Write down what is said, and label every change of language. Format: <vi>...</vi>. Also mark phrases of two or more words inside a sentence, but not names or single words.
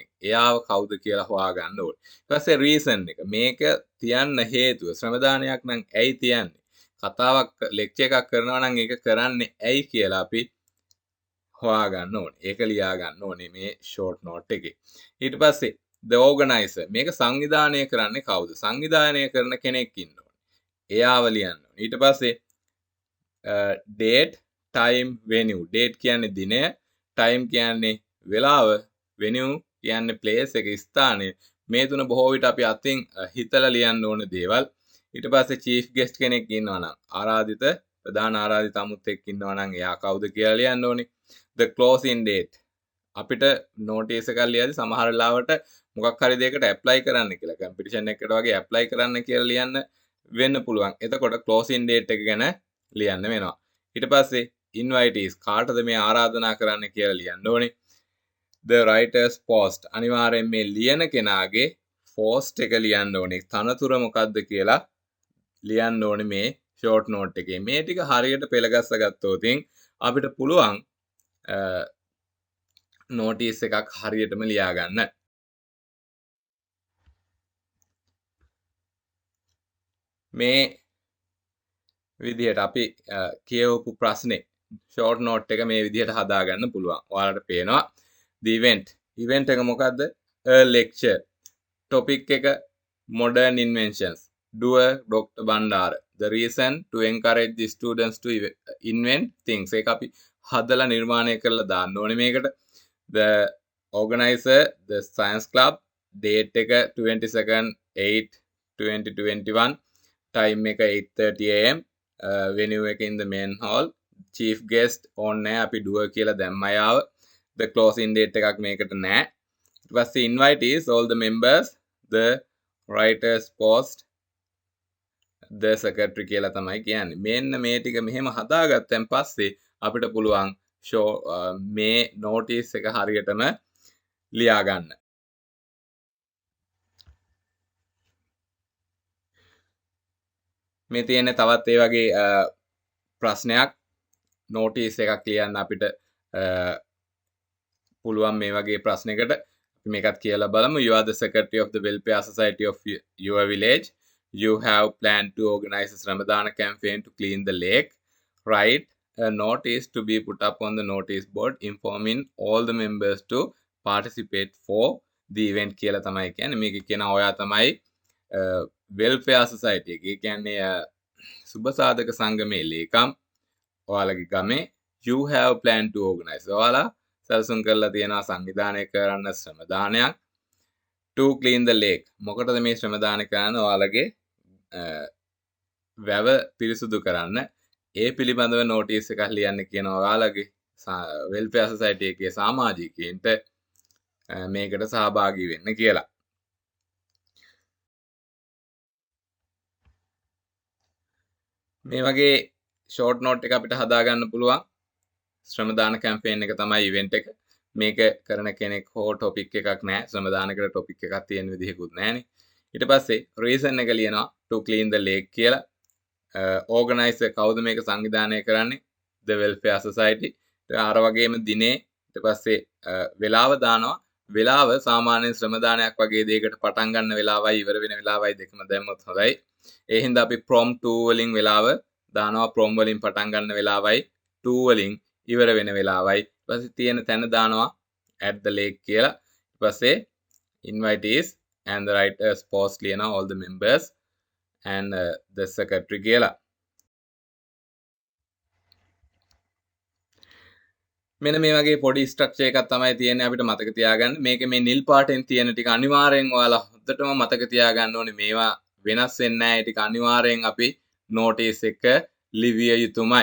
<si>එයාව කවුද කියලා හොයාගන්න ඕනේ. ඊට පස්සේ රීසන් එක මේක තියන්න හේතුව ශ්‍රමදානයක් නම් ඇයි තියන්නේ? කතාවක් ලෙක්චර් එකක් කරනවා නම් ඒක කරන්නේ ඇයි කියලා අපි හොයාගන්න ඕනේ. ඒක ලියා ගන්න ඕනේ මේ</si> <en>short note</en> <si>එකේ. ඊට පස්සේ</si> <en>the organizer</en> <si>මේක සංවිධානය කරන්නේ කවුද? සංවිධානය කරන කෙනෙක් ඉන්න ඕනේ. එයාව ලියන්න ඕනේ.</si> <en>ඊට පස්සේ date, time, venue. date කියන්නේ දිනය, time කියන්නේ වෙලාව, venue කියන්නේ place එක ස්ථානය.</en> <si>මේ තුන බොහෝ විට අපි අතින් හිතලා ලියන්න ඕන දේවල්. ඊට පස්සේ</si> <en>chief guest</en> <si>කෙනෙක් ඉන්නවා නම් ආරාධිත ප්‍රධාන ආරාධිත අමුත්තෙක් ඉන්නවා නම් එයා කවුද කියලා ලියන්න ඕනේ.</si> <en>the closing date</en> <si>අපිට නෝටිස් එකක් ලියද්දි සමහර වෙලාවට මොකක් හරි දෙයකට ඇප්ලයි කරන්න කියලා කම්පිටිෂන් එකකට වගේ ඇප්ලයි කරන්න කියලා ලියන්න වෙන්න පුළුවන්. එතකොට</si> <en>closing date</en> <si>එක ගැන ලියන්න වෙනවා. ඊට පස්සේ invitees කාටද මේ ආරාධනා කරන්න කියලා ලියන්න ඕනේ.</si> <en>the writers post</en> <si>අනිවාර්යෙන් මේ ලියන කෙනාගේ post එක ලියන්න ඕනේ. තනතුර මොකක්ද කියලා ලියන්න ඕනේ මේ</si> <en>short note</en> <si>එකේ. මේ ටික හරියට පෙළගස්ස ගත්තොත් අපිට පුළුවන් නෝටිස් එකක් හරියටම ලියා ගන්න. මේ විදිහට අපි කියවපු ප්‍රශ්නේ</si> <en>short note</en> <si>එක මේ විදිහට හදාගන්න පුළුවන්. ඔයාලට පේනවා</si> <en>the event</en> <si>එක මොකද්ද?</si> <en>a lecture. topic එක modern inventions. doer Dr. Bandara. the reason to encourage the students to invent things.</en> <si>ඒක අපි හදලා නිර්මාණය කරලා දාන්න ඕනේ මේකට.</si> <en>the organizer the science club.</en> <si>date එක 22nd 8 2021. time එක 8:30 am.</si> <en>venue එක in the main hall. chief guest on</en> <si>නැහැ අපි doer කියලා දැම්මා යාව.</si> <en>the closing date</en> <si>එකක් මේකට නැහැ. ඊට පස්සේ</si> <en>invitees all the members the writers post the secretary</en> <si>කියලා තමයි කියන්නේ. මෙන්න මේ ටික මෙහෙම හදාගත්තන් පස්සේ අපිට පුළුවන් මේ නෝටිස් එක හරියටම ලියා ගන්න. මේ තියෙන තවත් ඒ වගේ ප්‍රශ්නයක් නෝටිස් එකක් ලියන්න අපිට පුළුවන් මේ වගේ ප්‍රශ්නයකට. අපි මේකත් කියලා බලමු.</si> <en>You are the secretary of the welfare society of your village. You have planned to organize a Ramadana campaign to clean the lake. Write a notice to be put up on the notice board informing all the members to participate for the event</en> <si>කියලා තමයි කියන්නේ. මේක කියන ඔයා තමයි</si> <en>welfare society</en> <si>එක. ඒ කියන්නේ සුබසාධක සංගමේ ලේකම්. ඔයාලගේ ගමේ</si> <en>you have planned to organize.</en> <si>ඔයාලා සැලසුම් කරලා තියෙනවා සංවිධානය කරන්න ශ්‍රමදානයක්.</si> <en>to clean the lake.</en> <si>මොකටද මේ ශ්‍රමදාන කරන්නේ? ඔයාලගේ වැව පිරිසුදු කරන්න. ඒ පිළිබඳව නෝටිස් එකක් ලියන්න කියනවා ඔයාලගේ</si> <en>welfare society</en> <si>එකේ සමාජිකයින්ට මේකට සහභාගී වෙන්න කියලා. මේ වගේ</si> <en>short note</en> <si>එක අපිට හදාගන්න පුළුවන්. ශ්‍රමදාන කැම්පේන් එක තමයි ඉවෙන්ට් එක. මේක කරන කෙනෙක් හෝ ටොපික් එකක් නැහැ. ශ්‍රමදානකට ටොපික් එකක් තියෙන විදිහකුත් නැහැනේ. ඊට පස්සේ රීසන් එක ලියනවා</si> <en>to clean the lake</en> <si>කියලා. organizer කවුද මේක සංවිධානය කරන්නේ?</si> <en>the welfare society.</en> <si>අර වගේම දිනේ ඊට පස්සේ වෙලාව දානවා. වෙලාව සාමාන්‍යයෙන් ශ්‍රමදානයක් වගේ දෙයකට පටන් ගන්න වෙලාවයි ඉවර වෙන වෙලාවයි දෙකම දැම්මොත් හොඳයි. ඒ හින්දා අපි from 2 වලින් වෙලාව දානවා. from වලින් පටන් ගන්න වෙලාවයි 2 වලින් ඉවර වෙන වෙලාවයි. ඊපස්සේ තියෙන තැන දානවා</si> <en>at the lake</en> <si>කියලා.</si> <en>පස්සේ invitees and the writers post ලියනවා all the members and the secretary කියලා.</en> <si>මෙන්න මේ වගේ පොඩි ස්ට්‍රක්චර් එකක් තමයි තියෙන්නේ අපිට මතක තියාගන්න. මේකේ මේ නිල් පාටෙන් තියෙන ටික අනිවාර්යෙන් ඔයාලා හොඳටම මතක තියාගන්න ඕනේ. මේවා වෙනස් වෙන්නේ නැහැ. ඒ ටික අනිවාර්යෙන් අපි notice එක ලිවිය යුතුමයි.</si>